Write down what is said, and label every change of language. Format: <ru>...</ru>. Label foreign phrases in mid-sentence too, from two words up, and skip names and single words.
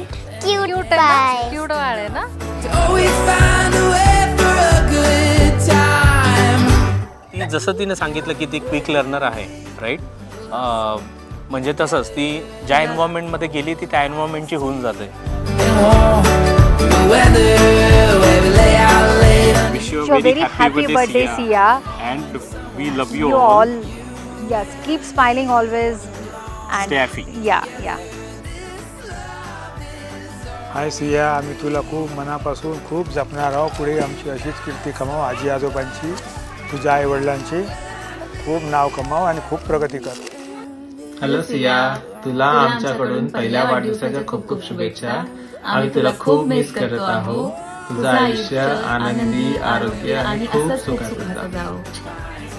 <mr>क्यूट आहे, क्यूट वाळ आहे ना. ती जसं तिने सांगितलं की ती</mr> <en>quick learner</en> <mr>आहे, राईट. म्हणजे तसंच ती ज्या एन्व्हायरमेंटमध्ये गेली ती त्या एन्व्हायरमेंटची होऊन जाते.</mr> <en>Wish you a very happy birthday, Sia. And we love you all. Yes, keep smiling always and Stay happy. Yeah.</en> <mr>हाय सिया, आम्ही तुला खूप मनापासून खूप जपणार आहोत. पुढे आमची अशीच कीर्ती कमाव, आजी आजोबांची, तुझ्या आई वडिलांची खूप नाव कमाव आणि खूप प्रगती कर. हॅलो सिया, तुला आमच्याकडून पहिल्या वाढदिवसाच्या खूप खूप शुभेच्छा. आम्ही तुला खूप मिस करत आहोत. तुझं आयुष्य आनंदी, आरोग्य आणि खूप सुखाचं जावो.</mr>